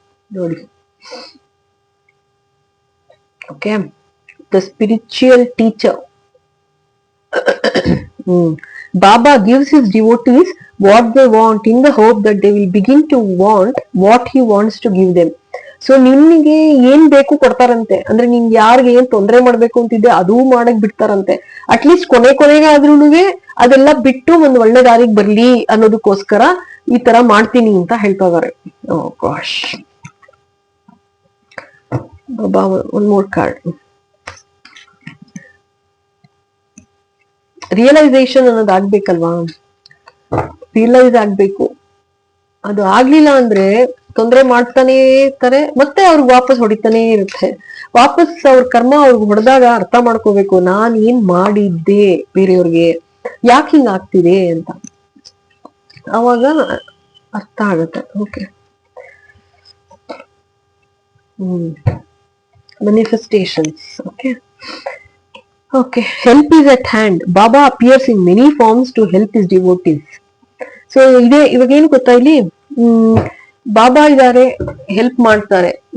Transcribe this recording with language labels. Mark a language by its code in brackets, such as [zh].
[kn] Nodi. [en] Okay, the spiritual teacher. Baba gives his devotees what they want in the hope that they will begin to want what he wants to give them. [kn] So ನಿನ್ಗೆ ಏನ್ ಬೇಕು ಕೊಡ್ತಾರಂತೆ, ಅಂದ್ರೆ ನಿನ್ಗೆ ಯಾರಿಗೆ ಏನ್ ತೊಂದರೆ ಮಾಡ್ಬೇಕು ಅಂತಿದ್ದೆ ಅದು ಮಾಡಕ್ ಬಿಡ್ತಾರಂತೆ. ಅಟ್ಲೀಸ್ಟ್ ಕೊನೆಗಾದ್ರೂನುವೆ ಅದೆಲ್ಲ ಬಿಟ್ಟು ಒಂದ್ ಒಳ್ಳೆ ದಾರಿಗೆ ಬರ್ಲಿ ಅನ್ನೋದಕ್ಕೋಸ್ಕರ ಈ ತರ ಮಾಡ್ತೀನಿ ಅಂತ ಹೇಳ್ತಾ ಇದಾರೆ. [en] Oh gosh, Baba ಒಂದ್ more card. [kn] ರಿಯಲೈಸೇಷನ್ ಅನ್ನೋದು ಆಗ್ಬೇಕಲ್ವಾ, ರಿಯಲೈಸ್ ಆಗ್ಬೇಕು. ಅದು ಆಗ್ಲಿಲ್ಲ ಅಂದ್ರೆ ತೊಂದರೆ ಮಾಡ್ತಾನೆ ಇರ್ತಾರೆ, ಮತ್ತೆ ಅವ್ರಿಗೆ ವಾಪಸ್ ಹೊಡಿತಾನೆ ಇರುತ್ತೆ. ವಾಪಸ್ ಅವ್ರ ಕರ್ಮ ಅವ್ರಿಗೆ ಹೊಡೆದಾಗ ಅರ್ಥ ಮಾಡ್ಕೋಬೇಕು, ನಾನ್ ಏನ್ ಮಾಡಿದ್ದೆ ಬೇರೆಯವ್ರಿಗೆ, ಯಾಕೆ ಹಿಂಗ ಆಗ್ತಿದೆ ಅಂತ, ಅವಾಗ ಅರ್ಥ ಆಗತ್ತೆ. [en] Okay, manifestations. Okay, help is at hand. Baba appears in many forms to help his devotees. [kn] So ಇವಾಗ ಏನು ಗೊತ್ತಾ, ಇಲ್ಲಿ ಬಾಬಾ ಇದಾರೆ, ಹೆಲ್ಪ್ ಮಾಡ್ತಾರೆ.